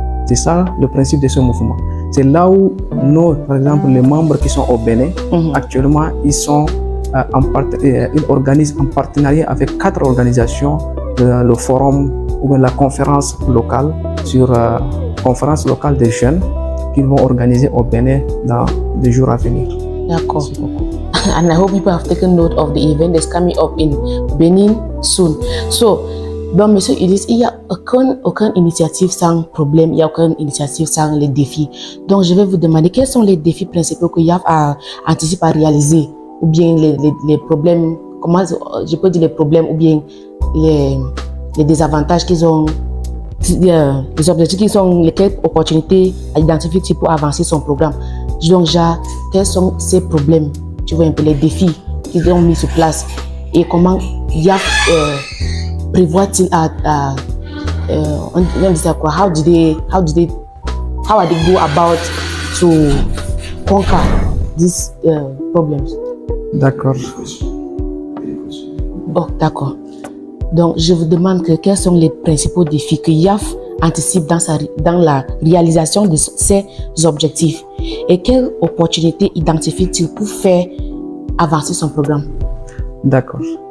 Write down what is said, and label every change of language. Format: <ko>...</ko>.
<fr>C'est ça le principe de ce mouvement. C'est là où par exemple, les membres qui sont au Bénin, actuellement, ils organisent en partenariat avec 4 organisations le forum ou la conférence locale sur conférence locale des jeunes qu'ils vont organiser au Bénin dans les jours à venir. D'accord.</fr> <en>And I hope people have taken note of the event that's coming up in Benin soon.</en> <fr>So, donc, Monsieur Ulysse, il n'y a aucune initiative sans problème, il n'y a aucune initiative sans les défis. Donc, je vais vous demander quels sont les défis principaux que YAF anticipe à réaliser, ou bien les problèmes, comment je peux dire les problèmes, ou bien les désavantages qu'ils ont, les objectifs qui sont, lesquelles opportunités à identifier pour avancer son programme. Donc, quels sont ces problèmes, tu vois un peu les défis qu'ils ont mis sur place et comment YAF prévoit-il on dit ça quoi?</fr> <en>How are they go about to conquer these problems?</en> <fr>D'accord. Oh, d'accord. Donc, je vous demande quels sont les principaux défis que YAF anticipe dans la réalisation de ces objectifs et quelles opportunités identifie-t-il pour faire avancer son programme? D'accord.</fr>